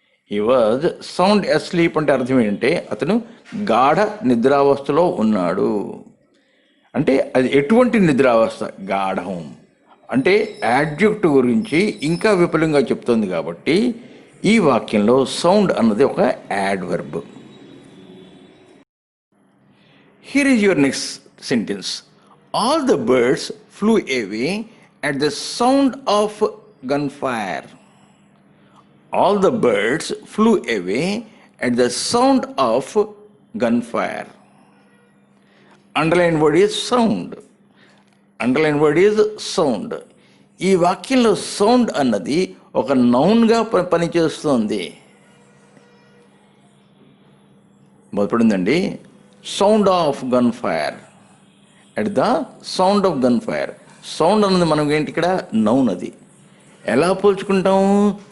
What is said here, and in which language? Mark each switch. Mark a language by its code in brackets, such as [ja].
[en] he was sound asleep [te] అంటే అర్థం ఏంటంటే అతను గాఢ నిద్రావస్థలో ఉన్నాడు. అంటే అది ఎటువంటి నిద్రావస్థ? గాఢం. అంటే యాడ్జెక్టివ్ గురించి ఇంకా విపులంగా చెప్తుంది కాబట్టి ఈ వాక్యంలో సౌండ్ అన్నది ఒక adverb. [en] Here is your next sentence. All the birds flew away at the sound of gunfire. All the birds flew away at the sound of gunfire. Underline word is sound. Underline word is sound. [te] ఈ వాక్యంలో sound అన్నది ఒక నౌన్గా పనిచేస్తుంది. మొదలుపడిందండి. [en] Sound of gun fire. At the sound of gun fire. [te] Sound అన్నది మనం ఏంటి ఇక్కడ? Noun. అది ఎలా పోల్చుకుంటాం?